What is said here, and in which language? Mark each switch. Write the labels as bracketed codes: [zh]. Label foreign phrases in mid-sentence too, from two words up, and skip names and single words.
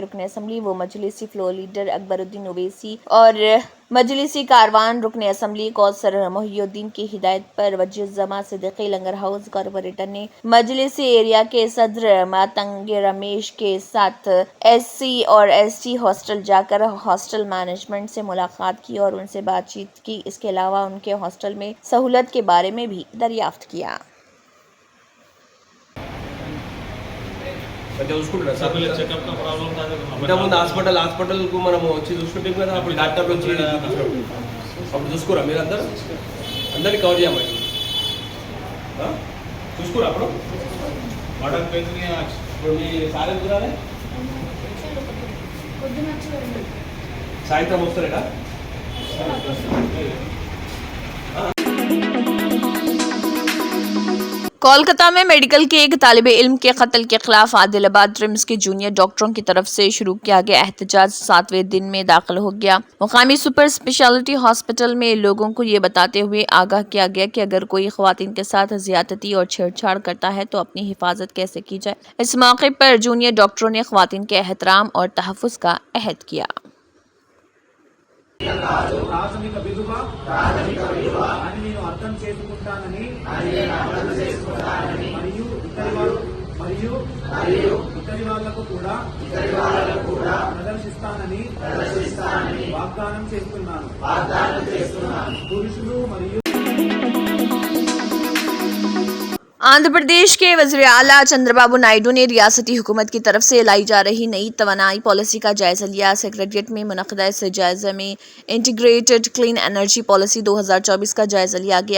[ur] رکن اسمبلی و مجلسی [en] floor leader [ur] اکبرالدین اویسی اور مجلسی کاروان رکن اسمبلی کوثر محی الدین کی ہدایت پر وزیر جمع صدیقی لنگر ہاؤس کارپوریٹر نے مجلسی ایریا کے صدر ماتنگ رمیش کے ساتھ SC اور ST ہاسٹل جاکر [en] hostel management [ur] سے ملاقات کی اور ان سے بات چیت کی. اس کے علاوہ ان کے ہاسٹل میں سہولت کے بارے میں بھی دریافت کیا. [te] ఇంతకుముందు హాస్పిటల్కు మనం వచ్చి చూసుకుంటే కదా, అప్పుడు డాక్టర్లు వచ్చి అప్పుడు చూసుకోరా మీరందరూ, అందరినీ కవర్ చేయమని చూసుకోరా. అప్పుడు ఇప్పుడు మీ సార్ ఎందుకు రాలే? సాయంత్రం వస్తారేడా? [ur] کولکاتا میں میڈیکل کے ایک طالب علم کے قتل کے خلاف عادل آباد رمس کے [en] junior doctors [ur] کی طرف سے شروع کیا گیا احتجاج 7ویں دن میں داخل ہو گیا. مقامی [en] super speciality hospital [ur] میں لوگوں کو یہ بتاتے ہوئے آگاہ کیا گیا کہ اگر کوئی خواتین کے ساتھ زیادتی اور چھیڑ چھاڑ کرتا ہے تو اپنی حفاظت کیسے کی جائے. اس موقع پر [en] junior doctors [ur] نے خواتین کے احترام اور تحفظ کا عہد کیا. [te] ప్రాథమిక విలువ అని నేను అర్థం చేసుకుంటానని మరియు ఇతరి వాళ్లకు కూడా ప్రదర్శిస్తానని వాగ్దానం చేస్తున్నాను. పురుషులు మరియు [ur] آندھرا پردیش کے وزیر اعلیٰ چندرابابو نائیڈو نے ریاستی حکومت کی طرف سے لائی جا رہی نئی توانائی پالیسی کا جائزہ لیا. سیکریٹریٹ میں منعقدہ اس جائزے میں انٹیگریٹڈ کلین انرجی پالیسی 2024 کا جائزہ لیا گیا.